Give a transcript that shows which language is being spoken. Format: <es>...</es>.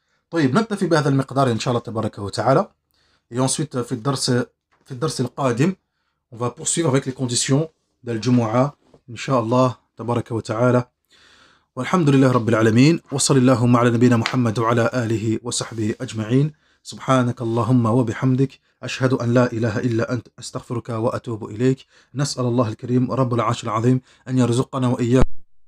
<ar>طيب نكتفي بهذا المقدار إن شاء الله تبارك وتعالى.</ar> <fr>Et ensuite</fr> <ar>في الدرس القادم</ar> <fr>on va poursuivre avec les conditions d'Al-Jumu'ah</fr> <ar>إن شاء الله تبارك وتعالى. والحمد لله رب العالمين وصلى اللهم على نبينا محمد وعلى آله وصحبه أجمعين. سبحانك اللهم وبحمدك أشهد أن لا إله إلا أنت أستغفرك وأتوب إليك. نسأل الله الكريم رب العرش العظيم أن يرزقنا وإياكم</ar>